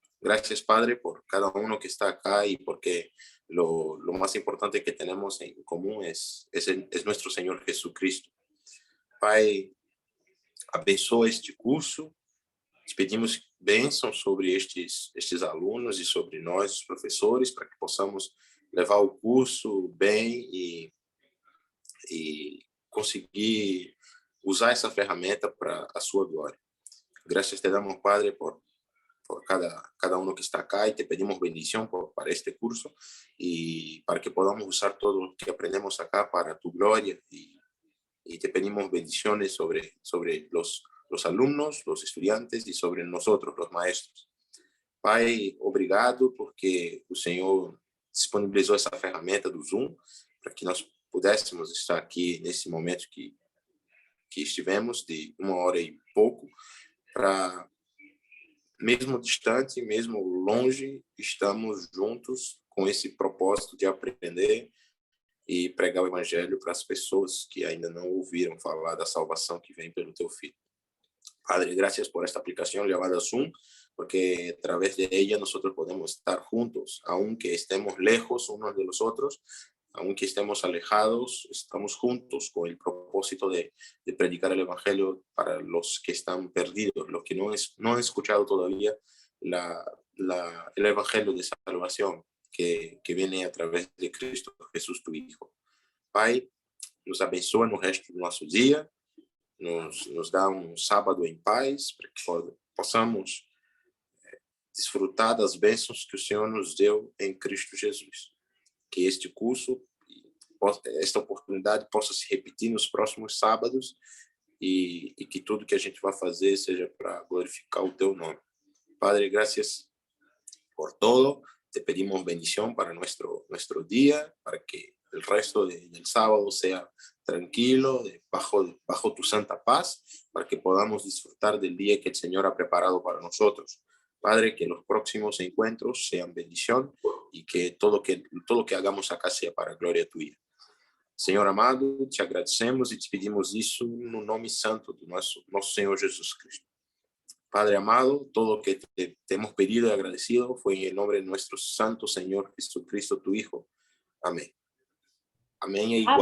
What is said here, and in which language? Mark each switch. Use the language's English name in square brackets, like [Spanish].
[Spanish] Gracias, Padre, por cada que está acá y porque lo más importante que tenemos en común es nuestro Señor Jesucristo. [Portuguese] Pai, abençoa este curso. Te pedimos bênção sobre estes alunos e sobre nós, os professores, para que possamos levar o curso bem e conseguir usar essa ferramenta para a sua glória. Graças te damos, [Spanish] Padre, por cada que está acá y te pedimos bendición para este curso y para que podamos usar todo lo que aprendemos acá para tu gloria y te pedimos bendiciones sobre los alumnos, los estudiantes y sobre nosotros, los maestros. [Portuguese] Pai, obrigado porque o Senhor disponibilizou essa ferramenta do Zoom para que nós pudéssemos estar aqui nesse momento que estivemos de 1 hora e pouco para mesmo distante, mesmo longe, estamos juntos com esse propósito de aprender e pregar o evangelho para as pessoas que ainda não ouviram falar da salvação que vem pelo teu Filho. [Spanish] Padre, gracias por esta aplicación llamada Zoom, porque a través de ella nosotros podemos estar juntos, aunque estemos lejos unos de los otros, aunque estemos alejados, estamos juntos con el propósito de predicar el evangelio para los que están perdidos, los que no han escuchado todavía el evangelio de salvación que viene a través de Cristo Jesús, tu Hijo. [Portuguese] Pai, nos abençoa no resto do nosso dia, nos dá sábado em paz, para que possamos desfrutar das bênçãos que o Senhor nos deu em Cristo Jesus. Que este curso, esta oportunidade possa se repetir nos próximos sábados e que tudo que a gente vai fazer seja para glorificar o teu nome. [Spanish] Padre, gracias por todo. Te pedimos bendición para nuestro día, para que el resto del sábado sea tranquilo, bajo tu santa paz, para que podamos disfrutar del día que el Señor ha preparado para nosotros. Padre, que los próximos encuentros sean bendición y que todo lo que hagamos acá sea para gloria tuya. [Portuguese] Senhor amado, te agradecemos e te pedimos isso no nome santo do nosso Senhor Jesus Cristo. [Spanish] Padre amado, todo lo que te hemos pedido y agradecido fue en el nombre de nuestro santo Señor Jesucristo, tu Hijo. Amén. Amén [Portuguese] é igual